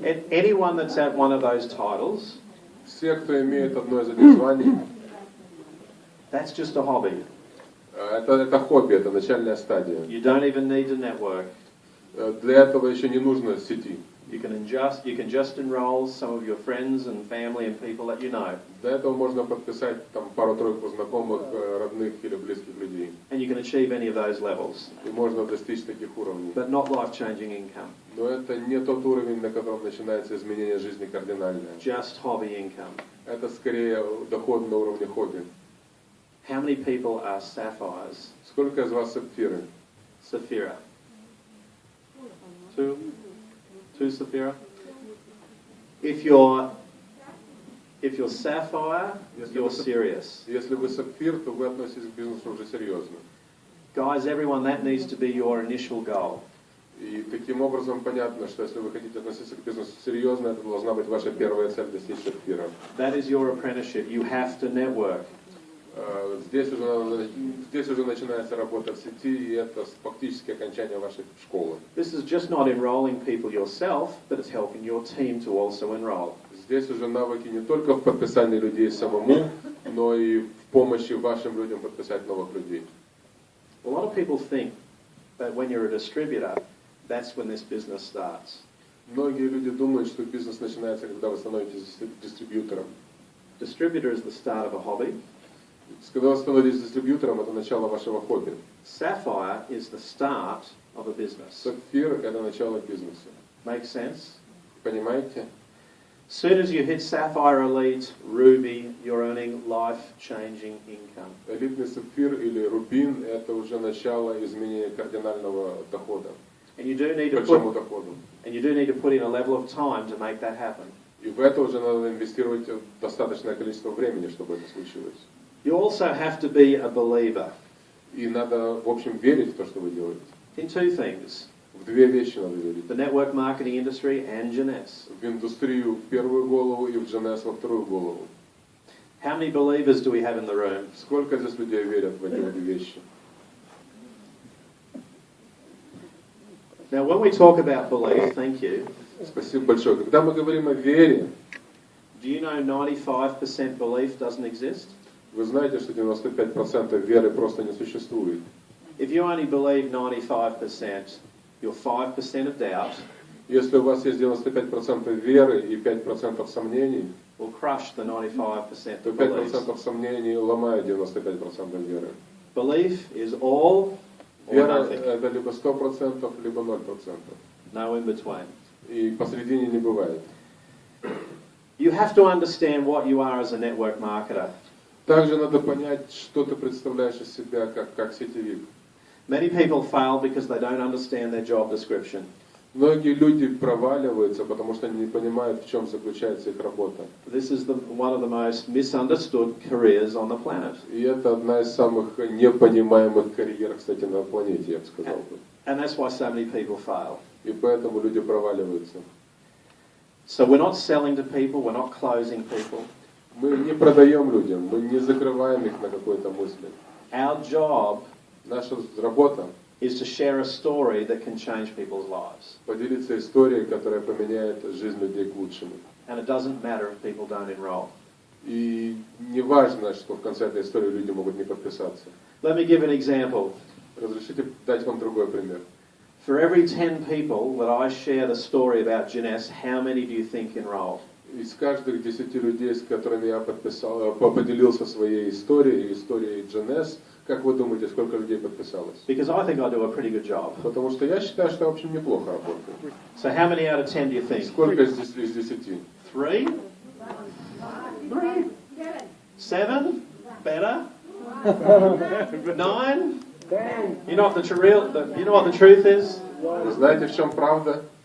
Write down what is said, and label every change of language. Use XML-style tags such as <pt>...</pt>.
<en>Anyone that's at one of those titles,</en> <ru>Все, кто имеет одно из этих званий,</ru> <en>that's just a hobby.</en> <ru>это хобби, это начальная стадия.</ru> <en>You don't even need to network.</en> <ru>Для этого еще не нужно сети.</ru> <en>You can just enroll some of your friends and family and people that you know.</en> <ru>Для этого можно подписать там пару-тройку знакомых, родных или близких людей.</ru> <en>And you can achieve any of those levels.</en> <ru>И можно достичь таких уровней.</ru> <en>But not life-changing income.</en> <ru>Но это не тот уровень, на котором начинается изменение жизни кардинальное.</ru> <en>Just hobby income.</en> <ru>Это скорее доход на уровне хобби.</ru> <en>How many people are sapphires?</en> <ru>Сколько из вас сапфиры?</ru> <en>Sapphira. Two sapphira. If you're sapphire, you're serious.</en> <ru>Если вы сапфир, то вы относитесь к бизнесу уже серьезно.</ru> <en>Guys, everyone, that needs to be your initial goal.</en> <ru>И таким образом понятно, что если вы хотите относиться к бизнесу серьезно, это должна быть ваша первая цель достичь сапфира.</ru> <en>That is your apprenticeship. You have to network.</en> <ru>Здесь уже начинается работа в сети, и это фактически окончание вашей школы.</ru> <en>This is just not enrolling people yourself, but it's helping your team to also enroll.</en> <ru>Здесь уже навыки не только в подписании людей самому, но и в помощи вашим людям подписать новых людей.</ru> <en>A lot of people think that when you're a distributor, that's when this business starts.</en> <ru>Многие люди думают, что бизнес начинается, когда вы становитесь дистрибьютором.</ru> <en>Distributor is the start of a hobby.</en> <ru>Когда вы становитесь дистрибьютором, это начало вашего хобби.</ru> <en>Sapphire is the start of a business.</en> <ru>Сапфир – это начало бизнеса.</ru> <en>Make sense?</en> <ru>Понимаете?</ru> <en>Soon as you hit Sapphire Elite, Ruby, you're earning life-changing income.</en> <ru>Элитный сапфир или рубин – это уже начало изменения кардинального дохода.</ru> <en>And you do need to</en> <ru>Большому доходу.</ru> <en>put in a level of time to make that happen.</en> <ru>И в это уже надо инвестировать достаточное количество времени, чтобы это случилось.</ru> <en>You also have to be a believer</en> <ru>И надо, в общем, верить в то, что вы делаете.</ru> <en>in two things,</en> <ru>В две вещи надо верить.</ru> <en>the network marketing industry and Jeunesse.</en> <ru>В индустрию в первую голову и в Jeunesse во вторую голову.</ru> <en>How many believers do we have in the room?</en> <ru>Сколько здесь людей верят в эти две вещи?</ru> <en>Now, when we talk about belief, thank you,</en> <ru>Спасибо большое. Когда мы говорим о вере,</ru> <en>do you know 95% belief doesn't exist?</en> <ru>вы знаете, что 95% веры просто не существует.</ru> <en>If you only believe 95%, your 5% of doubt</en> <ru>Если у вас есть 95% веры и 5% сомнений,</ru> <en>will crush the 95%</en> <ru>то</ru> <en>of beliefs.</en> <ru>5% сомнений ломают 95% веры.</ru> <en>Belief is all or</en> <ru>Вера</ru> <en>nothing,</en> <ru>это либо 100%, либо 0%.</ru> <en>no in between.</en> <ru>И посередине не бывает.</ru> <en>You have to understand what you are as a network marketer.</en> <ru>Также надо понять, что ты представляешь из себя как сетевик.</ru> <en>Many people fail because they don't understand their job description.</en> <ru>Многие люди проваливаются, потому что они не понимают, в чем заключается их работа.</ru> <en>This is one of the most misunderstood careers on the planet.</en> <ru>И это одна из самых непонимаемых карьер, кстати, на планете, я бы сказал бы.</ru> <en>And that's why so many people fail.</en> <ru>И поэтому люди проваливаются.</ru> <en>So we're not selling to people, we're not closing people.</en> <ru>Мы не продаем людям, мы не закрываем их на какой-то мысли.</ru> <en>Our job</en> <ru>Наша работа</ru> <en>is to share a story that can change people's lives.</en> <ru>поделиться историей, которая поменяет жизнь людей к лучшему.</ru> <en>And it doesn't matter if people don't enroll.</en> <ru>И не важно, что в конце этой истории люди могут не подписаться.</ru> <en>Let me give an example.</en> <ru>Разрешите дать вам другой пример.</ru> <en>For every 10 people that I share the story about Jeunesse, how many do you think enroll?</en> <ru>Из каждых 10 людей, с которыми я поделился своей историей Jeunesse, как вы думаете, сколько людей подписалось?</ru> <en>Because I think I do a pretty good job.</en> <ru>Потому что я считаю, что я, в общем, неплохо работаю.</ru> <en>So how many out of 10 do you think?</en> <ru>Сколько из 10?</ru> <en>3? 7? Better? 9? You know what the truth is?</en> <ru>Вы знаете, в чем правда?</ru>